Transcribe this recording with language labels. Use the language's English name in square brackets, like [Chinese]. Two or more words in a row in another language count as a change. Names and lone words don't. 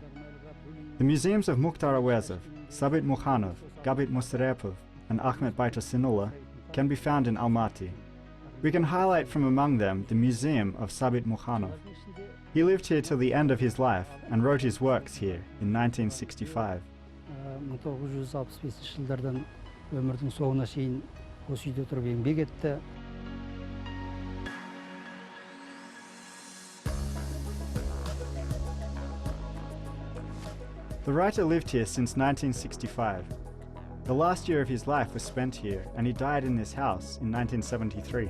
[English] The museums of Mukhtar Awezov, Sabit Mukanov, Gabit Musarepov, and Ahmet Baytasinullah can be found in Almaty. We can highlight from among them the Museum of Sabit Mukanov. He lived here till the end of his life and wrote his works here in 1965. [Kazakh] 1965 жылдардан өмірдің соңына шейін осы үйде тұрып еңбек етті. [English] The writer lived here since 1965. The last year of his life was spent here, and he died in this house in 1973.